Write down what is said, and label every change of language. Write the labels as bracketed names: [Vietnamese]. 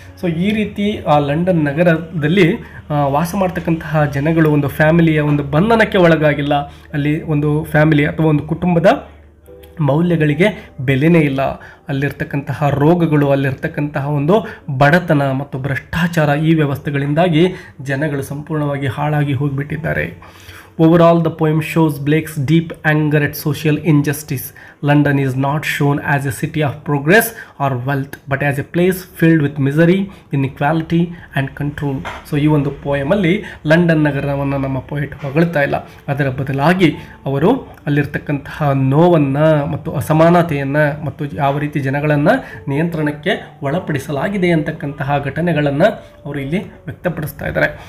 [Kannada] So ಈ ರೀತಿ ಆ ಲಂಡನ್ ನಗರದಲ್ಲಿ ವಾಸ ಮಾಡ್ತಕ್ಕಂತಹ ಜನಗಳು ಒಂದು ಫ್ಯಾಮಿಲಿಯ ಒಂದು ಬಂಧನಕ್ಕೆ ಒಳಗಾಗಿಲ್ಲ. ಅಲ್ಲಿ ಒಂದು ಫ್ಯಾಮಿಲಿ ಅಥವಾ ಒಂದು ಕುಟುಂಬದ ಮೌಲ್ಯಗಳಿಗೆ ಬೆಲೆನೇ ಇಲ್ಲ. ಅಲ್ಲಿರ್ತಕ್ಕಂತಹ ರೋಗಗಳು, ಅಲ್ಲಿರ್ತಕ್ಕಂತಹ ಒಂದು ಬಡತನ ಮತ್ತು ಭ್ರಷ್ಟಾಚಾರ, ಈ ವ್ಯವಸ್ಥೆಗಳಿಂದಾಗಿ ಜನಗಳು ಸಂಪೂರ್ಣವಾಗಿ ಹಾಳಾಗಿ ಹೋಗಿಬಿಟ್ಟಿದ್ದಾರೆ. [English] Overall, the poem shows Blake's deep anger at social injustice. London is not shown as a city of progress or wealth, but as a place filled with misery, inequality and control. [Kannada] So ಈ ಒಂದು ಪೋಯಮಲ್ಲಿ London ನಗರವನ್ನು ನಮ್ಮ poet ಹೊಗಳ್ತಾ ಇಲ್ಲ, ಅದರ ಬದಲಾಗಿ ಅವರು ಅಲ್ಲಿರ್ತಕ್ಕಂತಹ ನೋವನ್ನು ಮತ್ತು ಅಸಮಾನತೆಯನ್ನು ಮತ್ತು ಯಾವ ರೀತಿ ಜನಗಳನ್ನು ನಿಯಂತ್ರಣಕ್ಕೆ ಒಳಪಡಿಸಲಾಗಿದೆ ಅಂತಕ್ಕಂತಹ ಘಟನೆಗಳನ್ನು ಅವರು ಇಲ್ಲಿ ವ್ಯಕ್ತಪಡಿಸ್ತಾ ಇದ್ದಾರೆ.